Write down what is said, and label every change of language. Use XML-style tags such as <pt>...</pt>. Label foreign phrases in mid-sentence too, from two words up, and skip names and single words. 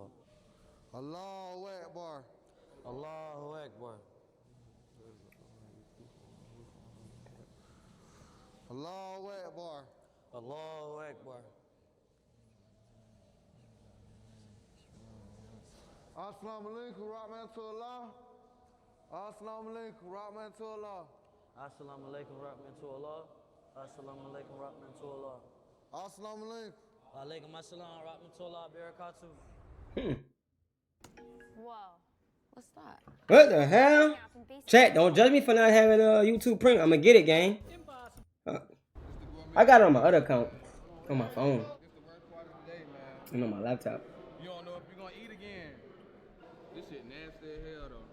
<ar>الله أكبر. الله أكبر. الله أكبر. الله أكبر. السلام عليكم رحمة الله. السلام عليكم رحمة الله. السلام عليكم رحمة الله. السلام عليكم رحمة الله. السلام عليكم. عليكم السلام رحمة الله بركاته.</ar> <en>Whoa. What's that? What the hell? Chat, don't judge me for not having a YouTube print. I'ma get it, gang. I got it on my other account. On my phone. And on my laptop. You don't know if you're gonna eat again. This shit nasty as hell though.</en>